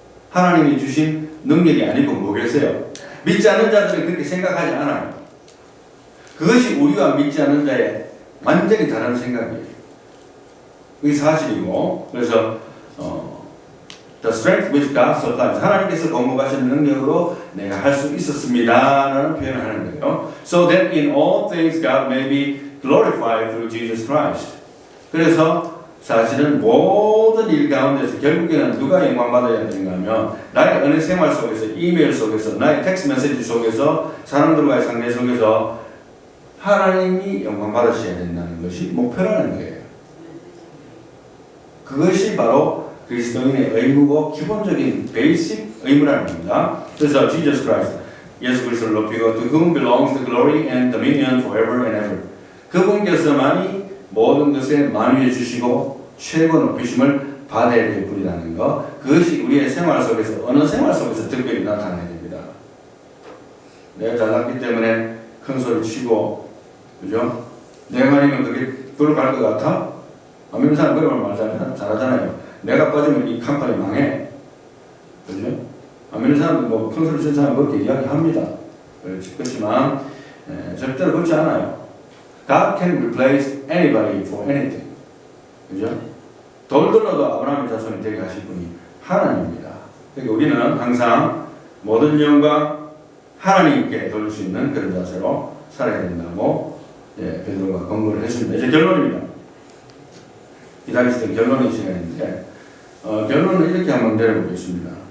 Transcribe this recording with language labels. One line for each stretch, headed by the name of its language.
Korean: 하나님이 주신 능력이 아니고 뭐겠어요? 믿지 않는 자들은 그렇게 생각하지 않아요. 그것이 우리가 믿지 않는 자의 완전히 다른 생각이에요. 그게 사실이고 그래서 The strength which God supplies 하나님께서 공급하시는 능력으로 내가 할 수 있었습니다 라는 표현을 하는 거예요.
English: So that in all things God may be glorified through Jesus Christ.
Korean: 그래서 사실은 모든 일 가운데서 결국에는 누가 영광받아야 되는가 하면 나의 은혜 생활 속에서 이메일 속에서 나의 텍스트 메시지 속에서 사람들과의 상대 속에서 하나님이 영광받으셔야 된다는 것이 목표라는 거예요. 그것이 바로 그리스도인의 의무고 기본적인 베이직 의무라는 겁니다. 그래서 Jesus Christ, 예수 그리스도를 높이고 to whom belongs the glory and dominion forever and ever. 그분께서만이 모든 것에 만유해 주시고 최고 높이심을 받아야 될 분이라는 거. 그것이 우리의 생활 속에서 어느 생활 속에서 특별히 나타나야 됩니다. 내가 잘났기 때문에 큰 소리 치고, 그죠? 내가 아니면 그게 돌아갈 것 같아? 아멘 사람 그런 말 잘하잖아요. 내가 빠지면 이 컴퍼니 망해. 그죠? 아멘 사람은 뭐 큰 소리 치는 사람 그렇게 이야기합니다. 그렇지만 절대로 그렇지 않아요.
English: God can replace anybody for anything.
Korean: 그죠? 돌들어도 아브라함의 자손이 되게 하실 분이 하나님입니다. 그러니까 우리는 항상 모든 영광 하나님께 돌릴 수 있는 그런 자세로 살아야 된다고 베드로가 권고를 했습니다. 이제 결론입니다. 기다리시던 결론의 시간인데 결론은 이렇게 한번 내려보겠습니다.